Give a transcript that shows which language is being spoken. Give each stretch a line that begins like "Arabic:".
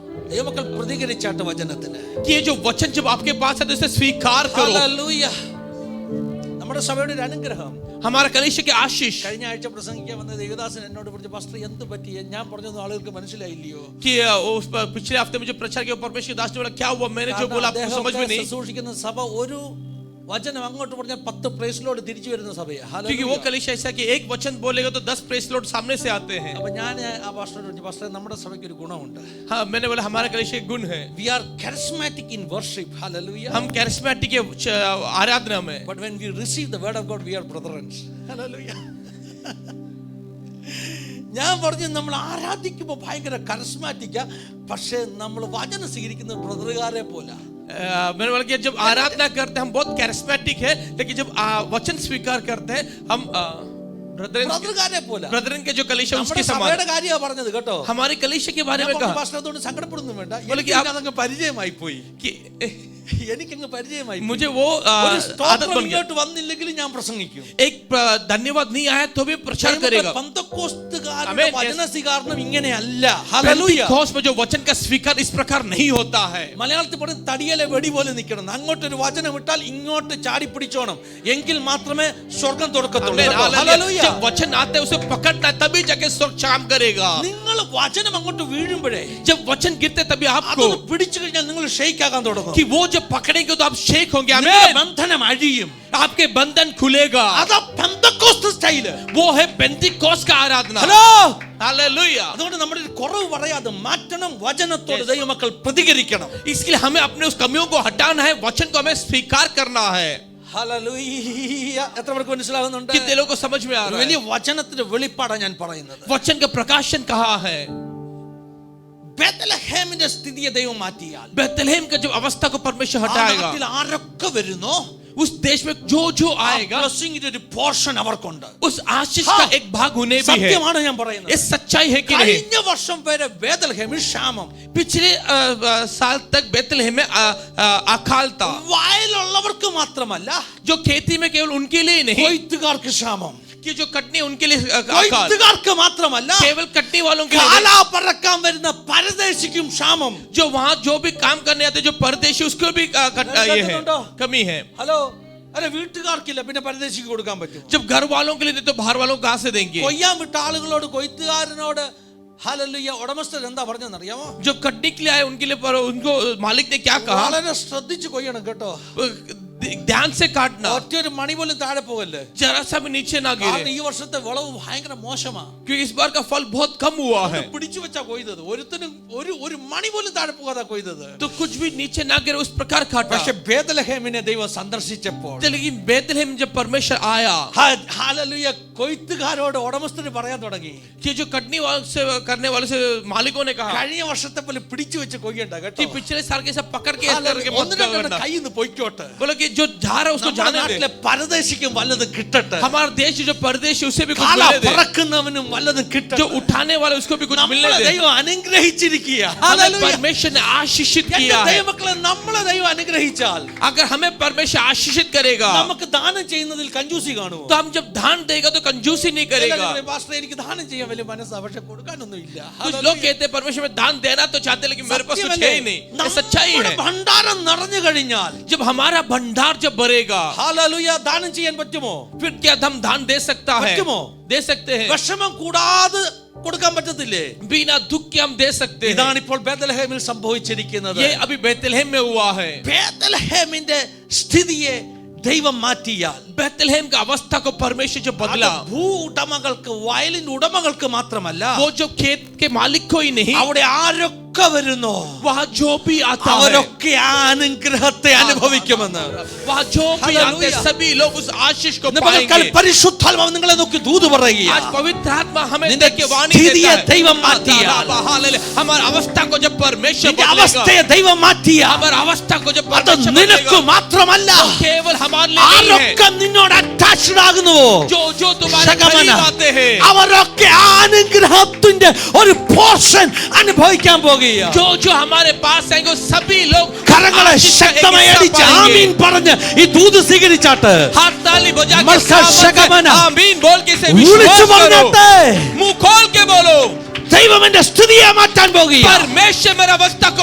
Malayalam: ദൈവമക്കൾ പ്രതികരിച്ചാട്ട് വചനത്തിന്.
Hindi: कि ये जो वचन जब आपके पास है तो इसे स्वीकार करो.
Malayalam: ഹല്ലേലൂയ. നമ്മുടെ സഭയുടെ ഒരു അനുഗ്രഹം,
Hindi: हमारा कलीसिया की आशीष
Malayalam: കഴിഞ്ഞ ആഴ്ച പ്രസംഗിക്കാൻ വന്ന ദേവദാസൻ എന്നോട് പറഞ്ഞു, പാസ്റ്റർ എന്ത് പറ്റി, ഞാൻ പറഞ്ഞൊന്നും ആളുകൾക്ക് മനസ്സിലായില്ലയോ?
Hindi: कि उस पिछले हफ्ते में जो प्रचार किया परमेश्वर दास ने बोला क्या हुआ, मैंने जो बोला आपको समझ में नहीं.
Malayalam: ശുശ്രൂഷിക്കുന്ന സഭ ഒരു വചനം അങ്ങോട്ട് പറഞ്ഞാൽ 10 പ്രൈസിലോട് തിരിച്ചു വരുന്ന സഭയാ.
Hindi: क्योंकि वो कलीसिया ऐसा कि एक वचन बोलेगा तो 10 प्रेस लॉर्ड सामने से आते हैं.
Malayalam: അപ്പൊ ഞാൻ ആ പാസ്റ്ററോട് പറഞ്ഞു, പാസ്റ്റർ നമ്മുടെ സഭയ്ക്ക് ഒരു ഗുണമുണ്ട്.
Hindi: हाँ, मैंने बोला हमारा कलीसिया एक गुण है,
English: We are charismatic in worship. Hallelujah.
Hindi: हम कैरिस्मेटिक के आराधना में,
English: But when we receive the word of God, we are brethren. Hallelujah.
Malayalam: ഞാൻ പറഞ്ഞു, നമ്മൾ ആരാധിക്കുമ്പോൾ ഭയങ്കര കരസ്മാറ്റിക്ക, പക്ഷേ നമ്മൾ വചനം സ്വീകരിക്കുന്ന ബ്രദറുകാരെ പോലെ.
Hindi: मैंने बोला कि जब आराधना करते हैं हम बहुत कैरिस्मेटिक है, लेकिन जब वचन स्वीकार करते हैं हम
Malayalam: ബ്രദറുകാരെ പോലെ
Hindi: ब्रदरन के जो कलीसिया उसके
Malayalam: നമ്മുടെ
Hindi: समान
Malayalam: സഭയുടെ കാര്യമാണ് പറഞ്ഞത് കേട്ടോ.
Hindi: हमारी कलीसिया के बारे
Malayalam: ഞാൻ
Hindi: में
Malayalam: പറഞ്ഞു,
Hindi: कहा
Malayalam: പാസ്റ്റർ അതുകൊണ്ട് സങ്കടപ്പെടുന്നു വേണ്ട,
Hindi: बोले कि
Malayalam: എനിക്ക് അതങ്ങ് പരിചയമായി പോയി,
Hindi: कि
Malayalam: എനിക്കങ്ങ് പരിചയമായി പോയി.
Hindi: मुझे वो
Malayalam: ഒരു
Hindi: आदत
Malayalam: സ്തോത്രം
Hindi: बन गया
Malayalam: ഇങ്ങോട്ട് വന്നില്ലെങ്കിലും ഞാൻ പ്രസംഗിക്കും.
Hindi: एक धन्यवाद नहीं आया तो भी प्रचार करेगा
Malayalam: പെന്തക്കോസ്തുകാരുടെ
Hindi: आमीन.
Malayalam: വചന സ്വീകരണം ഇങ്ങനെയല്ല. ഹല്ലേലൂയ.
Hindi: पेंटिकोस्ट में जो वचन का स्वीकार इस प्रकार नहीं होता है
Malayalam: മലയാളത്തിൽ പറഞ്ഞ തടിയലെ വെടി പോലെ നിൽക്കണം. അങ്ങോട്ടൊരു വചനം ഇട്ടാൽ ഇങ്ങോട്ട് ചാടി പിടിച്ചോണം, എങ്കിൽ മാത്രമേ സ്വർഗം തുറക്കത്തുള്ളൂ.
Hindi: आमीन,
Malayalam: കേട്ടോ?
Hindi: हालेलुया।
Malayalam: ഹല്ലേലൂയ.
Hindi: जब वचन आते है उसे पकड़ना है तभी जाके स्वर्ग काम करेगा
Malayalam: നിങ്ങൾ വചനം അങ്ങോട്ട് വീഴുമ്പോഴേ
Hindi: जब वचन गिरते तभी आपको
Malayalam: അതൊന്ന് പിടിച്ചു കഴിഞ്ഞാൽ നിങ്ങൾ ഷെയ്ക്ക് ആകാൻ തുടങ്ങും.
Hindi: कि वो जब पकड़ेंगे तो आप शेक होंगे
Malayalam: നിങ്ങളുടെ
Hindi: आमीन
Malayalam: ബന്ധനം അഴിയും.
Hindi: आपके बंधन खुलेगा
Malayalam: അതാ പെന്തക്കോസ്ത് സ്റ്റൈല്.
Hindi: वो है पेंटिकोस्ट का आराधना
Malayalam: ഹലോ.
Hindi: हालेलुया
Malayalam: അതുകൊണ്ട് നമ്മുടെ ഒരു കുറവ് പറയാതെ മാറ്റണം. വചനത്തോട് ദൈവമക്കൾ പ്രതികരിക്കണം.
Hindi: इसलिए हमें अपने उस कमियों को हटाना है वचन को हमें स्वीकार करना है
Malayalam: ഹല്ലേലൂയ. എത്ര പേർക്ക് മനസ്സിലാകുന്നുണ്ട്?
Hindi: कितने लोगों को समझ में आ रहा
Malayalam: വലിയ
Hindi: है
Malayalam: വചനത്തിന്റെ വെളിപ്പാടാണ് ഞാൻ പറയുന്നത്.
Hindi: वचन का प्रकाशन कहाँ है
Malayalam: ബേത്ലഹേമിന്റെ സ്ഥിതിയെ ദൈവം മാറ്റിയാൽ,
Hindi: बेतलहम का जब अवस्था को परमेश्वर
Malayalam: ആ
Hindi: हटाएगा
Malayalam: നാട്ടിൽ ആരൊക്കെ വരുന്നോ
Hindi: उस देश में जो जो आएगा
Malayalam: ബ്ലെസ്സിങ്ങിന്റെ ഒരു പോർഷൻ അവർക്കുണ്ട്.
Hindi: उस आशीष का एक भाग उन्हें भी है
Malayalam: സത്യമാണ് ഞാൻ പറയുന്നത്.
Hindi: ये सच्चाई है कि नहीं
Malayalam: കഴിഞ്ഞ വർഷം വരെ ബേത്ലഹേമിൽ ക്ഷാമം,
Hindi: पिछले साल तक बेतलहम में अकाल था
Malayalam: വയലുള്ളവർക്ക് മാത്രമല്ല,
Hindi: जो खेती में केवल उनके लिए नहीं
Malayalam: കൊയ്ത്തുകാർക്ക് ക്ഷാമം,
Hindi: कि जो कटनी उनके लिए अकाल
Malayalam: കൊയ്ത്തുകാർക്ക് മാത്രമല്ല,
Hindi: केवल कटनी वालों के लिए नहीं।
Malayalam: കാലാ പറക്കാൻ വരുന്ന പരദേശിക്കും ക്ഷാമം.
Hindi: जो वहां जो भी काम करने आते जो परदेशी उसको भी ये है कमी है
Malayalam: ഹലോ. അല്ല, വീട്ടുകാർക്കില്ല, പിന്നെ പരദേശിക്ക് കൊടുക്കാൻ പറ്റും.
Hindi: जब घर वालों के लिए नहीं तो बाहर वालों को कहां से देंगे
Malayalam: കൊയ്യാൻ വിട്ട ആളുകളോട്, കൊയ്ത്തുകാരനോട് ഹല്ലേലൂയ ഉടമസ്ഥൻ എന്താ പറഞ്ഞെന്നറിയാമോ?
Hindi: जो कटनी के लिए आए उनके लिए पर उनको मालिक ने क्या कहा
Malayalam: വളരെ ശ്രദ്ധിച്ച് കൊയ്യണം കേട്ടോ.
Hindi: ध्यान से काटना
Malayalam: ഒറ്റൊരു മണി പോലും താഴെ പോകല്ലേ.
Hindi: जरा सा भी नीचे ना
Malayalam: കാരണം
Hindi: गिरे
Malayalam: ഈ വർഷത്തെ വിളവ് ഭയങ്കര മോശമാ.
Hindi: क्योंकि इस बार का फल बहुत कम हुआ है
Malayalam: പിടിച്ചു വെച്ചാ കൊയ്തത്. ഒരുത്തനും ഒരു മണി പോലും താഴെ പോകാതെ കൊയ്തത്.
Hindi: तो कुछ भी नीचे ना गिरे उस प्रकार काटा
Malayalam: പക്ഷെ ബേത്ലഹേമിനെ ദൈവം സന്ദർശിച്ചപ്പോൾ,
Hindi: लेकिन बेतलहम जब परमेश्वर आया
Malayalam: ഹല്ലേലൂയ, കൊയ്ത്തുകാരോട് ഉടമസ്ഥന് പറയാൻ തുടങ്ങി,
Hindi: कि जो कटनी वाले से करने वाले से मालिकों ने कहा
Malayalam: കഴിഞ്ഞ വർഷത്തെ പോലെ പിടിച്ചു വെച്ച് കൊയ്യണ്ട കേട്ടോ.
Hindi: कि पिछले साल के सब पकड़ के इस करके मत
Malayalam: ഒന്ന് രണ്ട്
Hindi: करना
Malayalam: കയ്യിൽ നിന്ന് പൊയ്ക്കോട്ടെ.
Hindi: बोलो कि जो जा रहा है उसको
Malayalam: നമ്മുടെ
Hindi: जाने
Malayalam: നാട്ടിലെ
Hindi: दे
Malayalam: പരദേശിക്കും വല്ലതും കിട്ടട്ടെ.
Hindi: हमारा देश जो परदेशी उसे भी कुछ
Malayalam: കാല
Hindi: मिलने दे
Malayalam: പറക്കുന്നവനും വല്ലതും
Hindi: जो
Malayalam: കിട്ടട്ടെ.
Hindi: उठाने वाले उसको भी कुछ मिलने
Malayalam: നമ്മളെ
Hindi: दे
Malayalam: ദൈവം അനുഗ്രഹിച്ചിരിക്കുക.
Hindi: हमें
Malayalam: ഹല്ലേലൂയ.
Hindi: परमेश्वर ने आशीषित
Malayalam: എന്റെ
Hindi: किया है
Malayalam: ദൈവമക്കളെ, നമ്മളെ ദൈവം അനുഗ്രഹിച്ചാൽ
Hindi: अगर हमें परमेश्वर आशीषित करेगा
Malayalam: നമുക്ക് ദാനം ചെയ്യുന്നതിൽ കഞ്ചൂസി കാണുമോ?
Hindi: तो हम जब दान देगा तो कंजूसी नहीं करेगा
Malayalam: പാസ്റ്റർ, എനിക്ക് ദാനം ചെയ്യാൻ വലിയ മനസ്സാ, പക്ഷെ കൊടുക്കാനൊന്നും ഇല്ല.
Hindi: कुछ लोग कहते हैं परमेश्वर में दान देना तो चाहते हैं लेकिन मेरे पास कुछ है ही नहीं ये सच्चाई
Malayalam: നമ്മുടെ
Hindi: है
Malayalam: ഭണ്ഡാരം നിറഞ്ഞു കഴിഞ്ഞാൽ,
Hindi: जब हमारा भंडार जब भरेगा
Malayalam: ഹല്ലേലൂയ, ദാനം ചെയ്യാൻ പറ്റുമോ?
Hindi: फिर क्या हम दान दे सकता है
Malayalam: പറ്റുമോ?
Hindi: दे सकते हैं
Malayalam: വിഷമം കൂടാതെ കൊടുക്കാൻ പറ്റത്തില്ലേ?
Hindi: बिना दुख के हम दे सकते हैं
Malayalam: ഇതാണ് ഇപ്പോൾ ബേത്ലഹേമിൽ സംഭവിച്ചിരിക്കുന്നത്.
Hindi: ये अभी बेतलहम में हुआ है
Malayalam: ബേത്ലഹേമിന്റെ സ്ഥിതിയെ ദൈവം മാറ്റിയാൽ,
Hindi: बेतलहम का अवस्था को परमेश्वर जो बदला
Malayalam: അത് ഭൂ ഉടമകൾക്ക്, വയലിന്റെ ഉടമകൾക്ക് മാത്രമല്ല,
Hindi: वो जो खेत के मालिक को ही नहीं
Malayalam: അവിടെ ആരൊക്കെ വരുന്നോ
Hindi: वहाँ जो भी आता है
Malayalam: അവരൊക്കെ ആ അനുഗ്രഹത്തെ അനുഭവിക്കുമെന്ന്.
Hindi: वहाँ जो भी आते हैं सभी लोग उस आशीष को पाएंगे
Malayalam: പരിശുദ്ധാത്മാവ് നിങ്ങളെ നോക്കി ദൂത് പറയുക.
Hindi: आज पवित्र आत्मा हमें
Malayalam: നിന്റെ
Hindi: देख के वाणी
Malayalam: സ്ഥിതിയെ
Hindi: देता है
Malayalam: ദൈവം മാറ്റിയാൽ,
Hindi: हालेलुया हमारी अवस्था को जब परमेश्वर
Malayalam: നിന്റെ
Hindi: बदलेगा
Malayalam: അവസ്ഥയെ ദൈവം മാറ്റിയാൽ,
Hindi: हमारी अवस्था को जब
Malayalam: അത്
Hindi: परमेश्वर
Malayalam: നിനക്ക്
Hindi: बदलेगा
Malayalam: മാത്രമല്ല,
Hindi: तो केवल हमारे लिए नहीं है
Malayalam: ആരൊക്കെ നിന്നോട് അറ്റാച്ച്ഡ് ആകുന്നുവോ,
Hindi: जो जो तुम्हारे ശകമന, करीब आते हैं
Malayalam: അവരൊക്കെ ആ അനുഗ്രഹത്തിന്റെ ഒരു പോർഷൻ അനുഭവിക്കാൻ പോകുക.
Hindi: जो जो हमारे पास आएंगे वो सभी लोग
Malayalam: കരങ്ങളെ
Hindi: आशीष का एक
Malayalam: ശക്തമായി
Hindi: हिस्सा
Malayalam: അടിച്ച്
Hindi: पाएंगे।
Malayalam: ആമീൻ പറഞ്ഞ് ഈ ദൂത് സ്വീകരിച്ചാട്ട്
Hindi: हाथ ताली बजा के मरका सामने से शगमना। आमीन बोल के से
Malayalam: വിളിച്ചു
Hindi: विश्वास करो
Malayalam: പറഞ്ഞാട്ടെ,
Hindi: मुंह खोल के बोलो
Malayalam: ദൈവം എന്റെ സ്ഥിതിയെ മാറ്റാൻ പോകുക.
Hindi: परमेश्वर मेरे अवस्था को